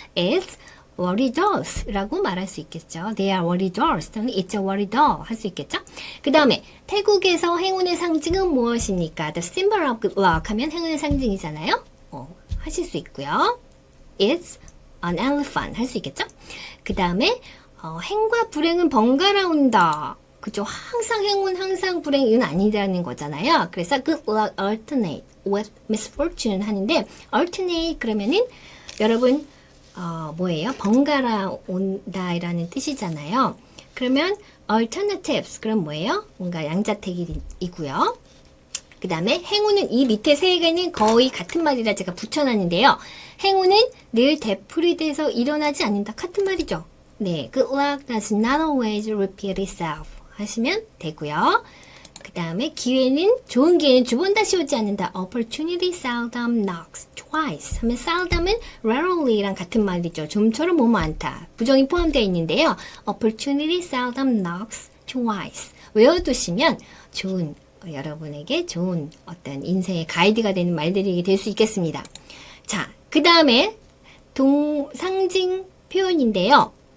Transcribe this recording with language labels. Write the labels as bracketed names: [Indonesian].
[English] It's worry dolls [Korean] 라고 말할 수 있겠죠. [English] They are worry dolls. [Korean] 또는 [English] It's a worry doll [Korean] 할 수 있겠죠. 그 다음에 태국에서 행운의 상징은 무엇입니까? [English] The symbol of good luck [Korean] 하면 행운의 상징이잖아요. 하실 수 있고요. [English] It's an elephant [Korean] 할 수 있겠죠. 그 다음에 행과 불행은 번갈아 온다. 그죠? 항상 행운, 항상 불행은 아니라는 거잖아요. 그래서 [English] good luck alternate with misfortune [Korean] 하는데 alternate 그러면은 여러분 뭐예요? 번갈아 온다라는 뜻이잖아요. 그러면 alternatives 그럼 뭐예요? 뭔가 양자택일이고요. 그 다음에 행운은 이 밑에 세 개는 거의 같은 말이라 제가 붙여놨는데요. 행운은 늘 되풀이돼서 일어나지 않는다. 같은 말이죠. [English] 네, good luck does not always repeat itself [Korean] 하시면 되고요. 그 다음에 기회는 좋은 기회는 두 번 다시 오지 않는다. [English] Opportunity seldom knocks twice [Korean] 하면 [English] seldom은 rarely랑 같은 말이죠. [Korean] 좀처럼 뭐뭐 않다. 부정이 포함되어 있는데요. [English] Opportunity seldom knocks twice [Korean] 외워두시면 좋은 여러분에게 좋은 어떤 인생의 가이드가 되는 말들이 될 수 있겠습니다. 자, 그 다음에 상징 표현인데요.